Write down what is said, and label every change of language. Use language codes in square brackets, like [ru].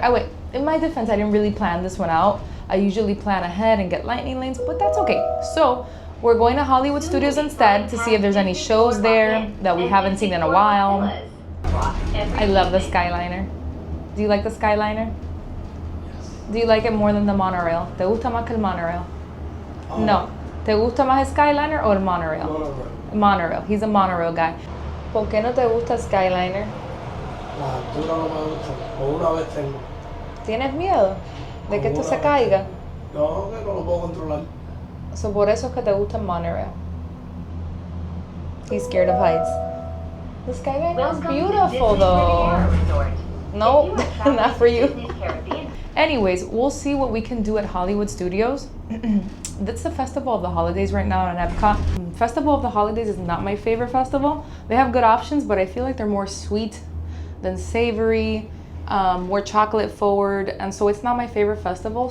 [en] Oh wait, in my defense, I didn't really plan this one out. I usually plan ahead and get lightning lanes, but that's okay. So we're going to Hollywood Studios instead to see if there's any shows there that we haven't seen in a while. I love the Skyliner. Do you like the Skyliner? Do you like it more than the monorail? [es] ¿Te gusta más que el monorail? No. ¿Te gusta más el Skyliner o el monorail? [en] Monorail. Monorail. He's a monorail guy. [es] ¿Por qué no te gusta Skyliner? La altura no me gusta. O una vez tengo. ¿Tienes miedo de que tú se caiga? No, que no lo puedo controlar. [en] So [es] por eso es que te gusta el monorail. [en] He's scared of heights. The Skyliner is beautiful though. No, not for you. Anyways, we'll see what we can do at Hollywood Studios. That's the Festival of the Holidays right now at Epcot. Festival of the Holidays is not my favorite festival. They have good options, but I feel like they're more sweet than savory, more chocolate forward, and so it's not my favorite festival.